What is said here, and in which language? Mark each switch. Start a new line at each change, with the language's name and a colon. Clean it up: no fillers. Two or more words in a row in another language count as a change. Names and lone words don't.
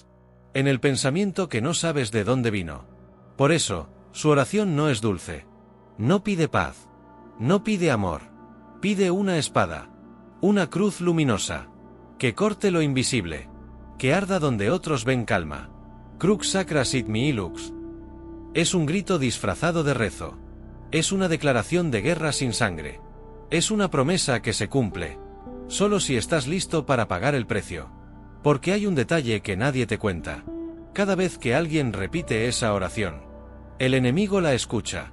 Spanish: En el pensamiento que no sabes de dónde vino. Por eso, su oración no es dulce. No pide paz. No pide amor. Pide una espada. Una cruz luminosa. Que corte lo invisible. Que arda donde otros ven calma.
Latin: Crux sacra sit mihi lux.
Spanish: Es un grito disfrazado de rezo. Es una declaración de guerra sin sangre. Es una promesa que se cumple. Solo si estás listo para pagar el precio. Porque hay un detalle que nadie te cuenta. Cada vez que alguien repite esa oración, el enemigo la escucha.